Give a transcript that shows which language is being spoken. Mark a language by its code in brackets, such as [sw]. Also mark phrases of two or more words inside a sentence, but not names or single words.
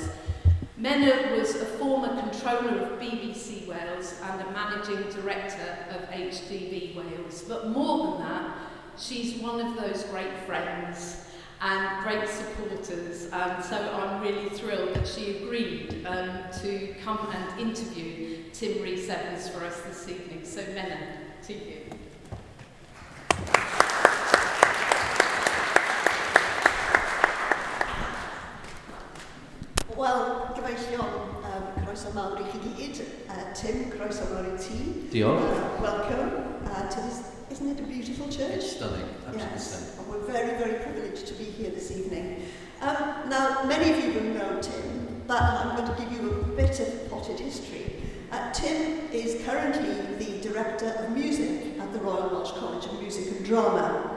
[en] Menna was a former controller of BBC Wales and a managing director of HDV Wales, but more than that, she's one of those great friends and great supporters, and so I'm really thrilled that she agreed to come and interview Tim-Rhys Evans for us this evening. So Menna, to you. [cy] Wel, gyfeillion, croeso mawr I chi gyd. Tim, croeso mawr I ti. Diolch. [en] Welcome to this, isn't it a beautiful church? It's stunning, absolutely yes. stunning. And we're very, very privileged to be here this evening. Now, many of you will know Tim, but I'm going to give you a bit of potted history. Tim is currently the Director of Music at the Royal Welsh College of Music and Drama.